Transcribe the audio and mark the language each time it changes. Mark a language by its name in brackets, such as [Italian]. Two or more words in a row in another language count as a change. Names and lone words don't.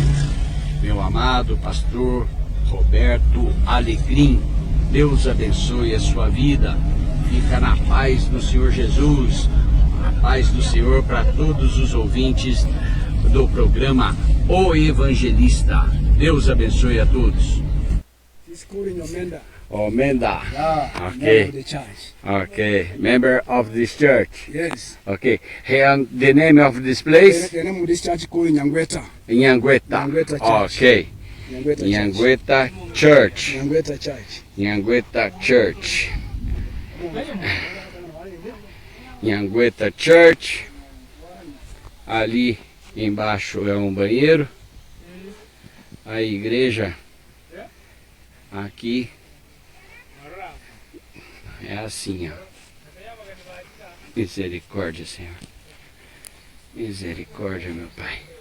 [Portuguese] Meu amado pastor Roberto Alecrim, Deus abençoe a sua vida, fica na paz do Senhor Jesus, a paz do Senhor para todos os ouvintes do programa O Evangelista. Deus abençoe a todos. [English] Oh, Menda. Yeah, Okay. member of the church. Okay, member of this church. Yes. Okay, and the name of this place? The name of this church called Nyangweta. Nyangueta. Nyangueta Church. Okay, Nyangweta Church. Nyangueta Church. Nyangweta Church. Nyangueta Church. Nyangueta Church. [Portuguese] Ali embaixo é um banheiro. A igreja aqui é assim, ó. Misericórdia, Senhor. Misericórdia, meu Pai.